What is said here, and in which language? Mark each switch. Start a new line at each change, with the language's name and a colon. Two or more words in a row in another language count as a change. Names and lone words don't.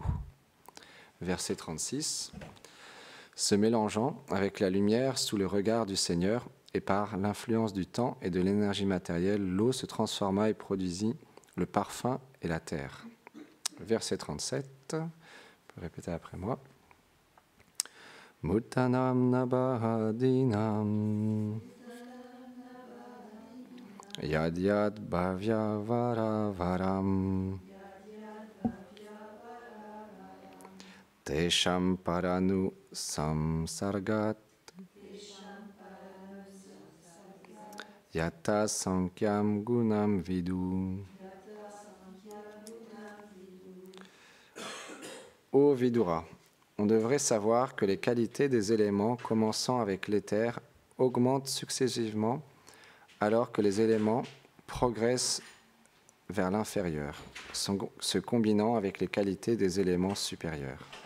French: Verset 36. Se mélangeant avec la lumière sous le regard du Seigneur et par l'influence du temps et de l'énergie matérielle, l'eau se transforma et produisit le parfum et la terre. Verset 37. Vous pouvez répéter après moi.
Sanskrit: Muttanam nabhadinam yad yad bhavya varavaram tesham paranu samsargat yata sankyam gunam vidu.
French: Ô Vidura, on devrait savoir que les qualités des éléments commençant avec l'éther augmentent successivement alors que les éléments progressent vers l'inférieur, se combinant avec les qualités des éléments supérieurs.